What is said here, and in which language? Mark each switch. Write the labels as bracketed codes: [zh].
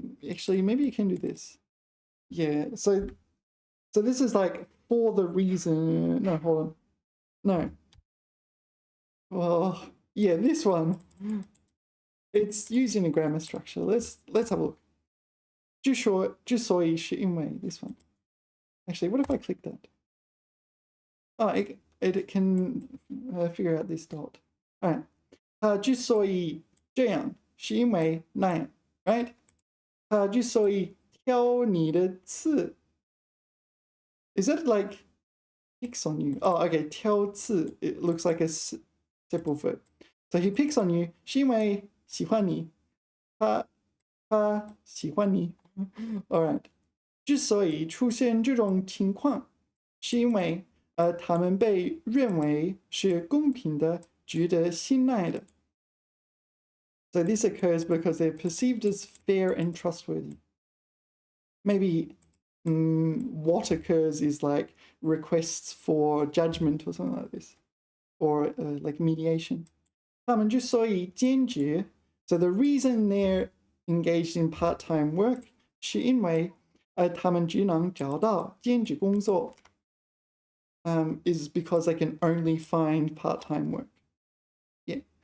[en] Actually, maybe you can do this. Yeah. So this is like for the reason. No, hold on. No. Well, yeah, this one. It's using a grammar structure. Let's have a look. [zh] 之所以是因为 [en] this one. Actually, what if I click that? Oh, it can figure out this dot. All right. [zh] 它之所以这样是因为那样 right? 它之所以挑你的刺 [en] Is that like picks on you? Oh, okay. 挑刺 it looks like a simple verb. So he picks on you [zh] 是因为喜欢你。他喜欢你。All right. 之所以出现这种情况，是因为他们被认为是公平的、值得信赖的。 [en] So this occurs because they're perceived as fair and trustworthy. Maybe what occurs is like requests for judgment or something like this, or like mediation. [zh] 他们之所以兼职 [en] So the reason they're engaged in part-time work [zh] 是因为他们只能找到兼职工作 [en] is because they can only find part-time work. Yeah.